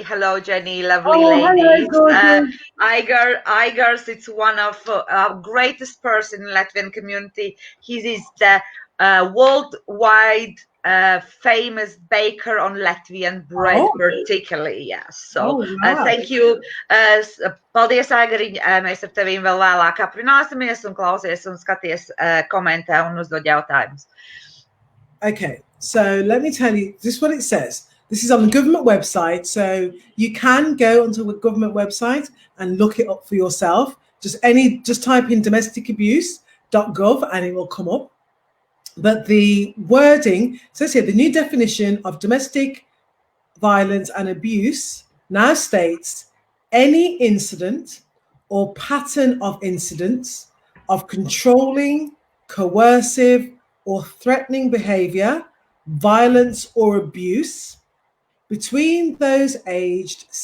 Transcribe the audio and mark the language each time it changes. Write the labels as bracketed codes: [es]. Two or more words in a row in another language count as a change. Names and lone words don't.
[en] Hello, Jenni, lovely ladies. Igors, it's one of our greatest person in Latvian community. He is the worldwide famous baker on Latvian bread, particularly. Yes. So thank you. [lv] Paldies, Aigariņ. Mēs ar tevīm vēl vēlāk aprunāsimies un klausies un skaties, komentē un uzdod jautājumus. [en] Okay, so let me tell you, this is what it says. This is on the government website, so you can go onto the government website and look it up for yourself. Just type in domesticabuse.gov and it will come up. But the wording says here, the new definition of domestic violence and abuse now states any incident or pattern of incidents of controlling, coercive, or threatening behavior, violence, or abuse between those aged